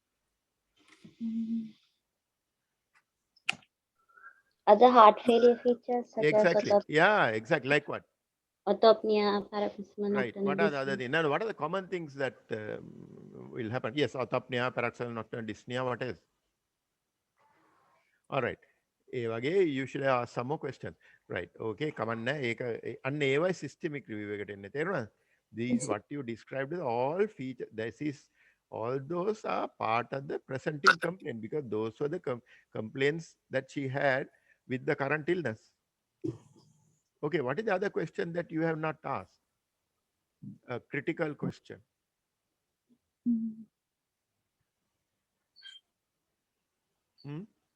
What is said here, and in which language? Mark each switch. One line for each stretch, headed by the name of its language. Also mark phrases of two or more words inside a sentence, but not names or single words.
English: Other heart failure features such Exactly. as Yeah, exactly. Like what? orthopnea, paroxysmal Right. nocturnal What are the other dyspnea. things? Now, what are the common things that will happen? Yes, orthopnea, paroxysmal nocturnal dyspnea. What else? All right.
Sinhala: ඒ වගේ
English: you should ask some more questions. Right. Okay.
Sinhala: කමන්න ඒක අන්න ඒවයි
English: systemic review
Sinhala: එකට එන්නේ. තේරුණාද?
English: These Yes, what you described is all feature. This is all those are part of the presenting complaint because those were the complaints that she had with the current illness. Okay. What is the other question that you have not asked? A critical question. Hmm?